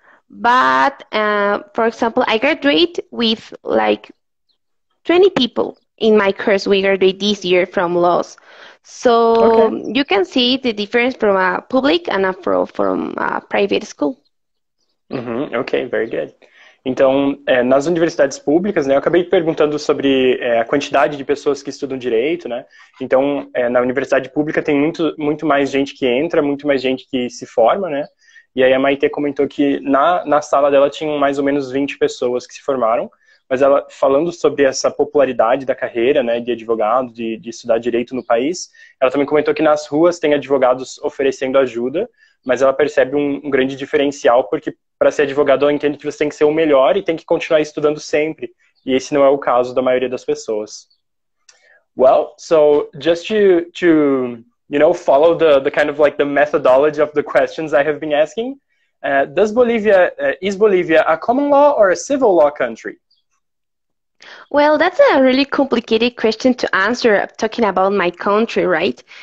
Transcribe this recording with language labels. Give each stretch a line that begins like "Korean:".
English: But for example, I graduate with like 20 people in my course. We graduate this year from laws. So you can see the difference from a public and from a private school. Ok, very good.
Portuguese: Então, nas universidades públicas, né, eu acabei perguntando sobre a quantidade de pessoas que estudam direito, né? Então, na universidade pública tem muito mais gente que entra, muito mais gente que se forma, né? E aí a Maite comentou que na sala dela tinham mais ou menos 20 pessoas que se formaram, mas ela, falando sobre essa popularidade da carreira, né, de advogado, de estudar direito no país, ela também comentou que nas ruas tem advogados oferecendo ajuda, mas ela percebe um grande diferencial, porque para ser advogado ela entende que você tem que ser o melhor e tem que continuar estudando sempre, e esse não é o caso da maioria das pessoas.
English: Well, so just to follow the kind of like the methodology of the questions I have been asking, is Bolivia a common law or a civil law country? Well, that's a really complicated question to answer talking about my country, right?